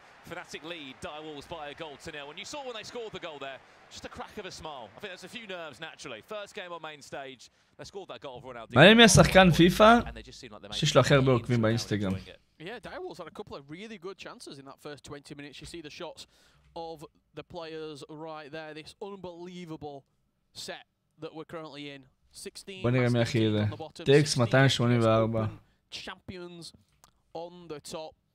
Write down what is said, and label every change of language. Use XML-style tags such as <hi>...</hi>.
<en>Fanatic lead, Direwolves by a goal to nil. And you saw when they scored the goal there, just a crack of a smile. I think there's a few nerves naturally. First game on main stage, they scored that goal for Ronaldo.</en> <he>מעניין מי השחקן פיפא שיש לו הכי הרבה עוקבים באינסטגרם.</he> <en>Yeah, Direwolves had a couple of really good chances in that first 20 minutes. You see the shots of the players right there. This unbelievable set that we're currently in. 16</en> <he>בוא נראה מי הכי זה. טקס 284.</he> <en>Champions on the top.</en>